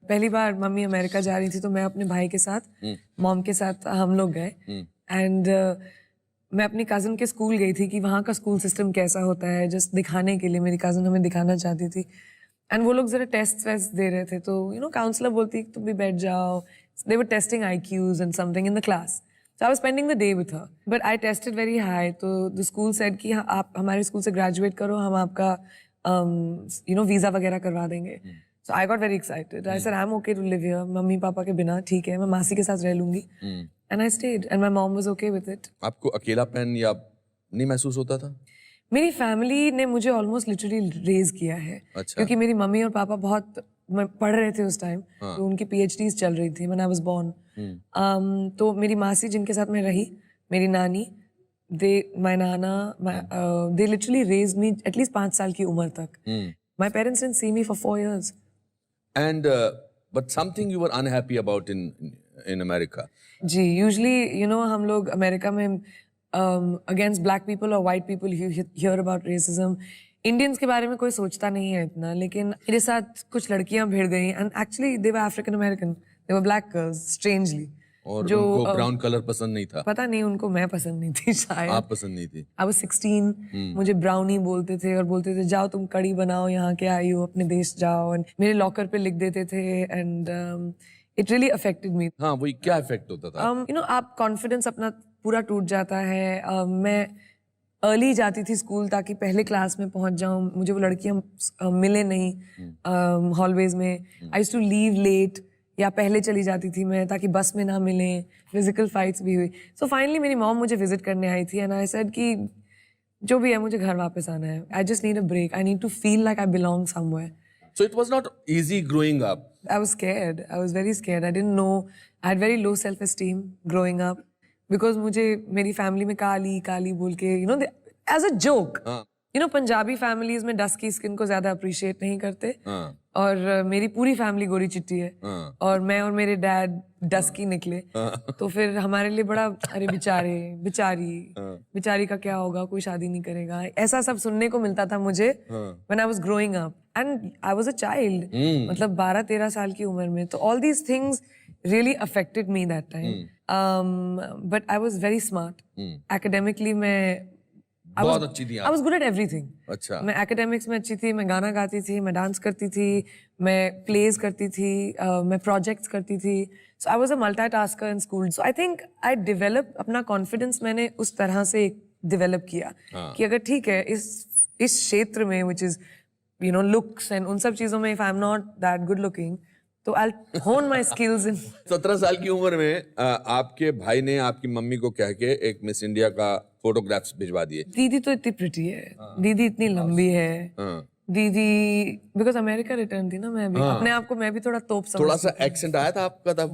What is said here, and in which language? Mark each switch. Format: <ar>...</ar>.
<hi>पहली बार mummy America जा रही थी तो मैं अपने भाई के साथ मॉम के साथ हम लोग गए. एंड मैं अपनी कज़न के स्कूल गई थी कि वहाँ का स्कूल सिस्टम कैसा होता है, जस्ट दिखाने के लिए. मेरी कज़न हमें दिखाना चाहती थी एंड वो लोग जरा टेस्ट वेस्ट दे रहे थे, तो यू नो काउंसलर बोलती तुम भी बैठ जाओ. दे वर testing</hi> <en>IQs and something in the class. So I was spending the day with her, but I tested very high.</en> <hi>तो</hi> <en>the school said</en> <hi>कि आप हमारे स्कूल से ग्रेजुएट करो, हम आपका you know वीजा वगैरह करवा देंगे.</hi> <en>So I got very excited. I said I'm okay to live here.</en> <hi>Mummy papa के बिना ठीक है, मैं मासी के साथ रह लूंगी.</hi> <en>And I stayed, and my mom was okay with it.</en> <hi>आपको अकेलापन या नहीं महसूस होता था? मेरी फैमिली ने मुझे ऑलमोस्ट लिटरली रेज किया है. अच्छा. क्योंकि मेरी मम्मी और पापा बहुत पढ़ रहे थे उस टाइम. तो उनकी PhDs चल रही थी</hi> <en>when I was born.</en> <hi>तो मेरी मासी जिनके साथ मैं रही, मेरी नानी, my nana,</hi> <en>they literally raised me at least</en> <hi>5 साल की उम्र तक.</hi> <en>My parents didn't see me for 4 years. And but something you were unhappy about in America. जी, usually you know</en> <hi>हम लोग अमेरिका में</hi> <en>against black people or white people you hear about racism.</en> <hi>Indians के बारे में कोई सोचता नहीं है इतना, लेकिन मेरे साथ कुछ लड़कियां भिड़ गई</hi> <en>And actually they were African American, they were black girls strangely.</en> <hi>और जो उनको ब्राउन कलर पसंद नहीं था. पता नहीं, उनको मैं पसंद नहीं थी शायद. आप पसंद नहीं थी.</hi> <en>I was 16.</en> <hi>मुझे ब्राउनी बोलते थे और बोलते थे जाओ तुम कड़ी बनाओ, यहाँ के आई हो, अपने देश जाओ. एंड मेरे लॉकर पे लिख देते थे एंड</hi> <en>It really affected me.</en> <hi>हाँ, वही क्या इफेक्ट होता था? यू नो आप कॉन्फिडेंस अपना पूरा टूट जाता है. मैं अर्ली जाती थी स्कूल ताकि पहले क्लास में पहुंच जाऊं. मुझे वो लड़कियां मिले नहीं हॉलवेज में.</hi> <en>I used to leave late</en> <hi>या पहले चली जाती थी मैं ताकि बस में ना मिले. फिजिकल फाइट्स भी हुई. सो फाइनली मेरी मॉम मुझे विजिट करने आई थी एंड आई सेड कि जो भी है मुझे घर वापस आना है.</hi> <en>I just need a break. I need to feel like I belong somewhere. So it was not easy growing up. I was scared. I was very scared. I didn't know. I had very low self-esteem growing up because</en> <hi>मुझे मेरी family में काली काली बोल के</hi> <en>as a joke.</en> <hi>Punjabi families में dusky skin को ज़्यादा appreciate नहीं करते. और मेरी पूरी family गोरी चिट्टी है. और मैं और मेरे dad dusky निकले. तो फिर हमारे लिए बड़ा अरे बेचारी का क्या होगा, कोई शादी नहीं करेगा. ऐसा सब सुनने को मिलता था मुझे</hi> <en>when I was growing up. And I was a child.</en> <hi>मतलब 12-13 साल की उम्र में.</hi> <en>तो all these things really affected me that time. But I was very smart.</en> <hi>Academically मैं बहुत अच्छी थी आप.</hi> <en>I was good at everything.</en> <hi>अच्छा. मैं academics में अच्छी थी, मैं गाना गाती थी, मैं डांस करती थी, मैं plays करती थी, मैं projects करती थी.</hi> <en>So I was a multitasker in school. So I think I developed</en> <hi>अपना confidence मैंने उस तरह से develop किया कि अगर ठीक है इस क्षेत्र में</hi> <en>which is looks and</en> <hi>उन सब चीजों में</hi> <en>if I'm not that good looking तो I'll hone my skills in</en> <hi>17 साल की उम्र में आपके भाई ने आपकी मम्मी को कह के एक मिस इंडिया का फोटोग्राफ्स भिजवा दिए. दीदी तो इतनी प्रिटी है, दीदी इतनी लंबी है, दीदी बिकॉज अमेरिका रिटर्न थी ना मैं भी अपने आप को मैं भी थोड़ा तोप समझती थोड़ा सा एक्सेंट आया था आपका तब.</hi>